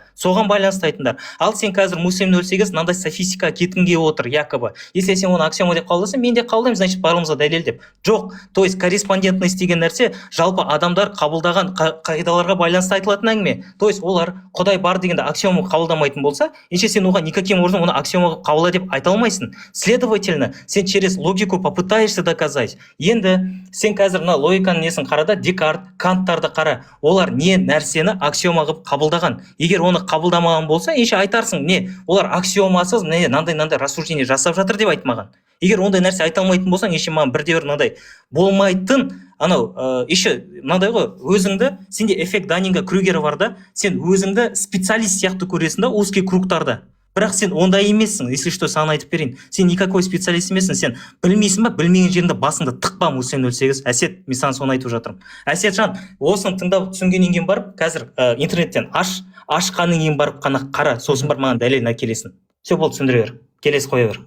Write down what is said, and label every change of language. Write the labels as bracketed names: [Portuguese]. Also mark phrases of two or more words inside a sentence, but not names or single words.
[Kazakh] Соған байланысты айтыңдар. Ал сен қазір Муслим 08 мынандай софистикаға кеткіңге отыр, якобы. Если сен оны аксиома деп қабылдасаң, мен де қабылдаймын, значит барлығымызға дәлел деп. Жоқ, [Russian] то есть [Kazakh] корреспондентность деген нәрсе жалпы адамдар қабылдаған қағидаларға байланысты айтылатын әңгіме. [Russian] То есть [Kazakh] олар Құдай бар дегенде аксиома қабылдамайтын болса, ендеше сен оған [Russian] никаким образом [Kazakh] оны аксиома қабылда деп айта алмайсың. [Russian] Следовательно, сен через логику попытаешься доказать. [Kazakh] Енді сен қазір мына логиканың несін қарада, Декарт, Канттарды қара. Олар не нәрсені аксиома қылып қабылдаған. Егер оны қабылдамаған болса, ендеше айтарсың, не, олар аксиомасыз мынандай рассуждение жасап жатыр деп айтмаған. Егер ондай нәрсе айта алмайтын болсаң, ендеше маған бірде-бір мынандай болмайтын, анау еще мынандай ғой, өзіңді, сенде [Russian] эффект Даннинга-Крюгера [Kazakh] бар да, сен өзіңді специалист сияқты көресің да узкий кругтарда. Бірақ сен ондай емессің, [Russian] если что, [Kazakh] саған айтып берейін. Сен никакой специалист емессің, сен білмейсің ба, білмеген жерінде басыңды тықпа, Муслим 08. Әсет, мен саған соны айтып жатырмын. Әсетжан, осыны тыңдап түсінгеннен кейін барып, қазір интернеттен ашқаннан кейін барып қана қара, сосын бар маған дәлелін әкелесің. Все болды, түсіндіре бер. Келесі қоя бер.